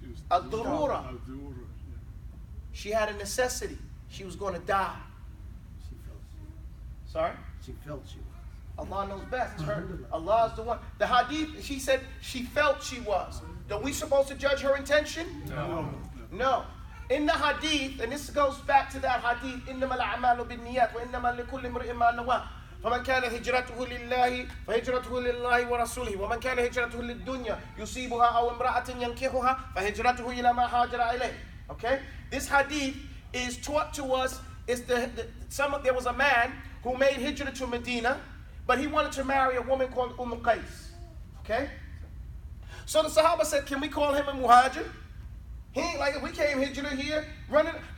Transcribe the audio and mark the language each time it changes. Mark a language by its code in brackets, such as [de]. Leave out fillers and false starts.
[en] Ad-durura. She had a necessity. She was going to die. She felt she Sorry? She felt she was. Allah knows best. It's her. Allah is the one. The hadith, she said she felt she was. Are we supposed to judge her intention? No. In the hadith, and this goes back to that hadith, [ar] إِنَّمَا الْأَعْمَالُ بِالنِّيَّاتِ وَإِنَّمَا لِكُلِّ امْرِئٍ مَّا نَوَىٰ فمن كان هجرته لله فهجرته لله ورسوله ومن كان هجرته للدنيا يصيبها أو امرأة ينكحها فهجرته إلى ما هاجر إليه. [en] Okay? This hadith is taught to us. There was a man who made hijrah to Medina, but he wanted to marry a woman called Qais. Okay? So the Sahaba said, can we call him a muhajir? He ain't like, we came hijrah here, running.